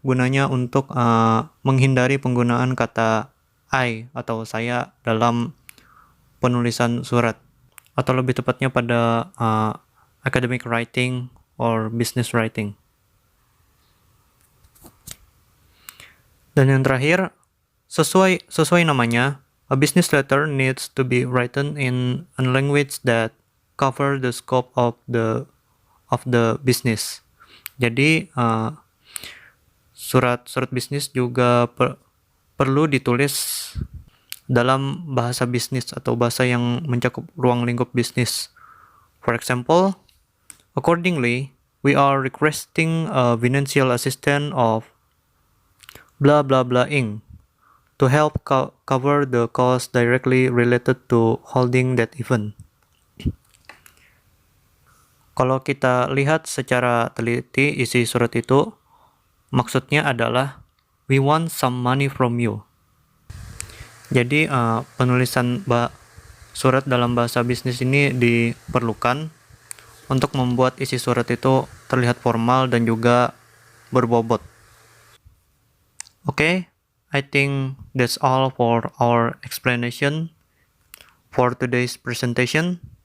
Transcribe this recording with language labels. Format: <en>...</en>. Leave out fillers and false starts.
<id>Gunanya untuk menghindari penggunaan kata I atau saya dalam penulisan surat, atau lebih tepatnya pada</id> <en>academic writing or business writing.</en> <id>Dan yang terakhir, sesuai namanya,</id> <en>a business letter needs to be written in a language that cover the scope of the business.</en> <id>Jadi surat bisnis juga perlu ditulis dalam bahasa bisnis atau bahasa yang mencakup ruang lingkup bisnis.</id> <en>For example, accordingly, we are requesting a financial assistant of blah blah blah Inc. to help cover the cost directly related to holding that event.</en> <id>Kalau kita lihat secara teliti isi surat itu, maksudnya adalah</id> <en>we want some money from you.</en> <id>Jadi penulisan surat dalam bahasa bisnis ini diperlukan untuk membuat isi surat itu terlihat formal dan juga berbobot.</id> <en>Okay, I think that's all for our explanation for today's presentation.</en>